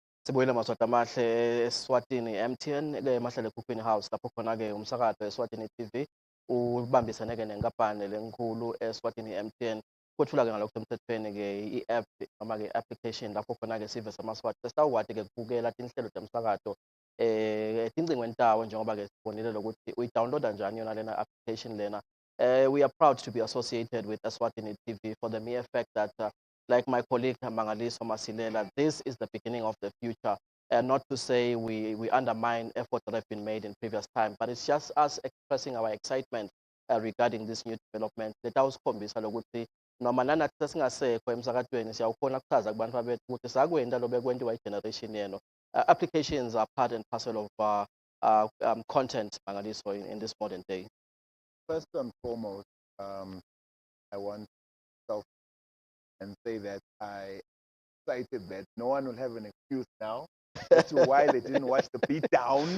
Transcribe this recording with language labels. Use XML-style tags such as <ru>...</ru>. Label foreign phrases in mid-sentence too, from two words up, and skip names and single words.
<ss>Sibuyele maswati amahle Eswatini MTN ke mahlale ekhukhwini house lapho khona ke umsakazo Eswatini TV ubambisene ke nenkampani lenkulu Eswatini MTN kuthula ke ngalokho semthethweni ke i-app noma ke application lapho khona ke sive samaswati sesitawukwadi ke ukubukela tinhlelo zemsakazo etingcingweni tawo njengoba ke sibonile lokuthi uyi-downloada njani yona lena application lena.</ss> <en>We are proud to be associated with Eswatini TV for the mere fact that like my colleague Mangaliso Masilela, this is the beginning of the future. And not to say we undermine efforts that have been made in previous time, but it's just us expressing our excitement regarding this new development.</en> <ss>Leta usikhombisa lokuthi noma nanathi sesingasekho emsakatweni siyawukhona kuchaza kubantu babethu ukuthi sakwenda lo bekwentiwa i-generation yeno.</ss> <en>Applications are part and parcel of content, Mangaliso, in this modern day. First and foremost, I want to and say that I excited that no one will have an excuse now as to why they didn't watch the beatdown.</en>